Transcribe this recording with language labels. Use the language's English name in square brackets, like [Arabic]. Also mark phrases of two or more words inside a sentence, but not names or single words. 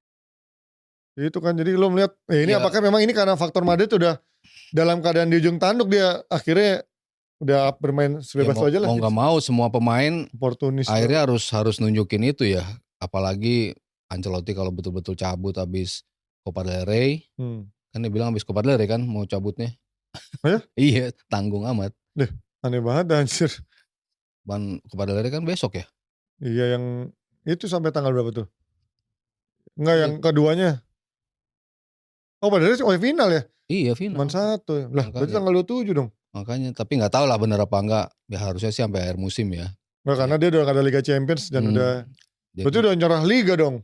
[Indonesian] Itu kan jadi lo melihat ini apakah memang ini karena faktor Madrid udah dalam keadaan di ujung tanduk dia akhirnya udah bermain sebebas aja lah. Mau gak mau semua pemain oportunis akhirnya harus nunjukin itu ya. Apalagi Ancelotti kalau betul-betul cabut habis Copa del Rey. Kan dia bilang habis Copa del Rey kan mau cabutnya. Oh ya? Iya, tanggung amat. Aneh banget anjir. Copa del Rey kan besok ya? Iya yang itu sampai tanggal berapa tuh? Enggak yang keduanya. Oh padahal final ya? Iya final. Cuman 1 lah berarti tanggal 27 dong. Makanya tapi gak tahu lah bener apa enggak. Ya harusnya sih sampai akhir musim ya. Nah, karena dia udah ada Liga Champions dan udah berarti udah nyerah Liga dong.